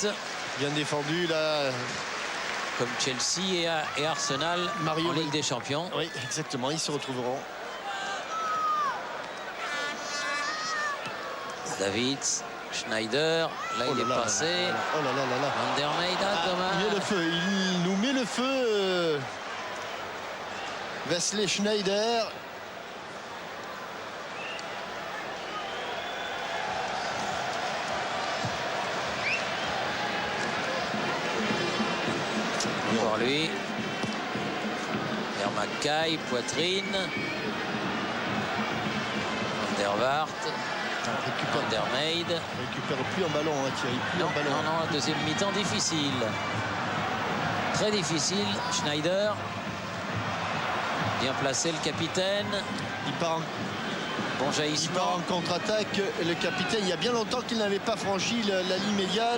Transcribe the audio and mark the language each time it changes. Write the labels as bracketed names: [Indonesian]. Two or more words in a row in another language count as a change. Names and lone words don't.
[French] Bien défendu là. Comme Chelsea et Arsenal Mario, en Ligue des Champions. Oui, exactement, ils se retrouveront. Davids, Schneider, là il est passé. Oh là là là là. Van der Meijden, dommage. Il met le feu, il nous met le feu. Wesley Schneider. Encore lui. Vers Mackay, poitrine. Van der Waart. Van der Meijden. Récupère plus un ballon, hein, Thierry. Plus un ballon. Non, deuxième mi-temps difficile. Très difficile. Schneider. Bien placé le capitaine. Il part Bon en jaillissement. contre-attaque. Le capitaine, il y a bien longtemps qu'il n'avait pas franchi la ligne médiane.